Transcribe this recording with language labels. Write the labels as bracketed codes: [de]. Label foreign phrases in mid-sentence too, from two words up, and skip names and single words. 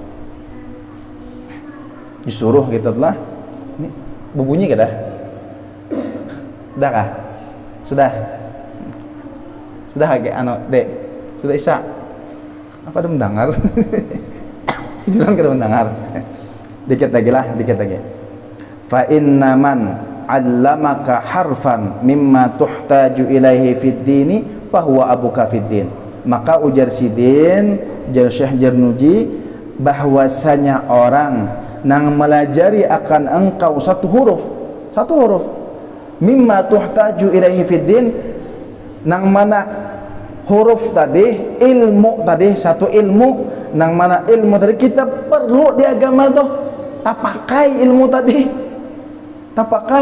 [bjn] Disuruh kita telah, ini berbunyi kada? [id] Sudah kah? Sudah, sudah agak dek, sudah isya. [bjn] Apa ada mendengar? Jualan kada mendengar. [id] Dikit lagi lah, dikit lagi. [ar] فإن من علمك حرفا مما تحتاج إليه في الدين فهو أبوك في الدين. [bjn] Maka ujar Sidin, ujar Syekh Jarnuji, bahwasanya orang nang melajari akan engkau satu huruf [ar] مما تحتاج إليه في الدين, [bjn] nang mana huruf tadi, ilmu tadi, satu ilmu, nang mana ilmu tadi kita perlu di agama tuh, tak pakai ilmu tadi, tak pakai.